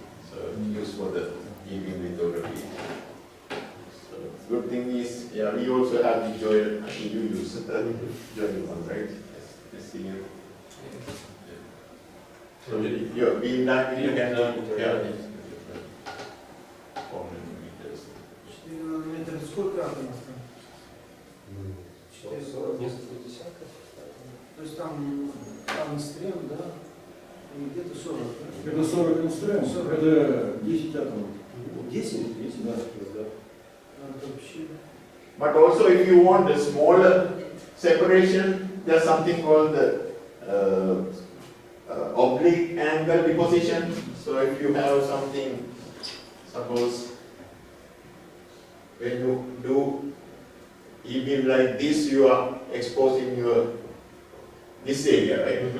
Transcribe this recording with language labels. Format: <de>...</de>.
<en>So used for the E-beam lithography. So good thing is, yeah, we also have the Joel. Actually, you use the Joel one, right? Yes, see you. So your beam diameter you can. Yeah. 4 nanometers.</en> <ru>4 нанометра, сколько атомов там? 40, несколько десятков. То есть там ангстрем, да? И где-то 40, да? Это 40 ангстрем, это 10 атомов. 10? 10, да. Это вообще...</ru> <en>But also if you want a smaller separation, there's something called the oblique angle deposition. So if you have something, suppose when you do E-beam like this, you are exposing this area, right?</en>